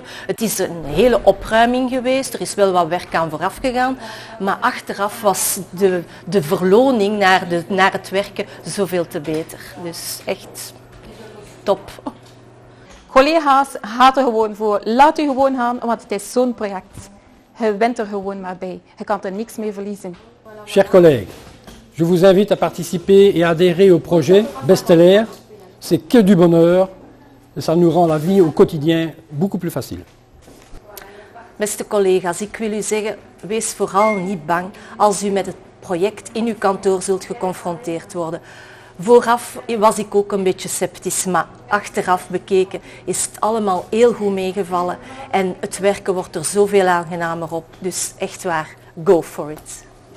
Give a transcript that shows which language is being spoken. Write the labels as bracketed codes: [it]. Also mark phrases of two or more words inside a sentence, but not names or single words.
[nl] Het is een hele opruiming geweest, er is wel wat werk aan vooraf gegaan, maar achteraf was de verloning naar het werken zoveel te beter. Dus echt top. Collega's, gaat er gewoon voor. Laat u gewoon gaan, want het is zo'n project. Je bent er gewoon maar bij. Je kan er niks mee verliezen. [fr] Chers collègues, je vous invite à participer et à adhérer au projet Bestseller. C'est que du bonheur et ça nous rend la vie au quotidien beaucoup plus facile. [nl] Beste collega's, ik wil u zeggen, wees vooral niet bang als u met het project in uw kantoor zult geconfronteerd worden. Vooraf was ik ook een beetje sceptisch, maar achteraf bekeken is het allemaal heel goed meegevallen en het werken wordt er zoveel aangenamer op. Dus echt waar, [en] go for it.